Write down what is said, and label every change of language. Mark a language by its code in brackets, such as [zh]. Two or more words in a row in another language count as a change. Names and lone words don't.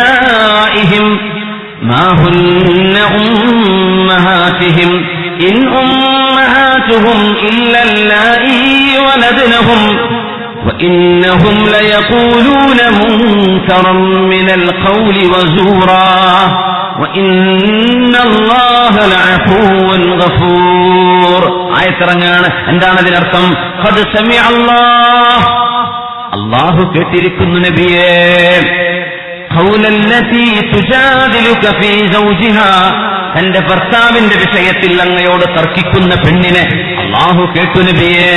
[ar] إن أمهاتهم إلا اللائي ولدنهم وإنهم ليقولون منكرا من القول وزورا وإن الله لعفو غفور. [ml] ആയത്തിറങ്ങാണ്. എന്താണ് അതിനർത്ഥം? [ar] قد سمع الله, [ml] അല്ലാഹു കേട്ടിരിക്കുന്നു നബിയേ, [ar] قول التي تجادلك في زوجها, [ml] തന്റെ ഭർത്താവിന്റെ വിഷയത്തിൽ അങ്ങയോട് തർക്കിക്കുന്ന പെണ്ണിനെ അല്ലാഹു കേട്ടു നബിയേ.